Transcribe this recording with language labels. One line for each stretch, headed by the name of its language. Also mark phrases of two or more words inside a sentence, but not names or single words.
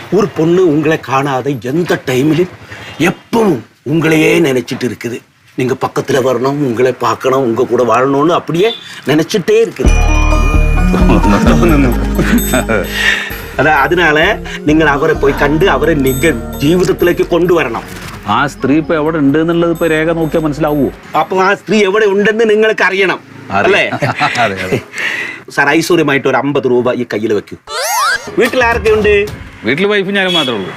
Tamil: ஒரு பொண்ணு உங்களை காணாத எந்த டைம்லயும் எப்பவும் உங்களையே நினைச்சிட்டு இருக்குது. நீங்க பக்கத்துல வரணும், உங்களை பார்க்கணும், உங்க கூட வாழணும்னு அப்படியே நினைச்சிட்டே இருக்குது.
Malayalam: அதனால നിങ്ങൾ അവരെ പോയി കണ്ട് അവരെ നിങ്ങൾ ജീവിതത്തിലേക്ക് കൊണ്ടുവരണം. ആ സ്ത്രീ ഇപ്പൊ എവിടെ ഉണ്ട് എന്നുള്ളത് ഇപ്പൊ രേഖ നോക്കിയാൽ മനസ്സിലാവുമോ? അപ്പൊ ആ സ്ത്രീ എവിടെ ഉണ്ടെന്ന് നിങ്ങൾക്ക് അറിയണം അല്ലേ? സാർ ഐശ്വര്യമായിട്ട് ഒരു 50 രൂപ ഈ കയ്യിൽ വെക്കൂ. വീട്ടിൽ ആരൊക്കെ ഉണ്ട്? വീട്ടിൽ വൈഫ് ഞാനും മാത്രമേ ഉള്ളൂ.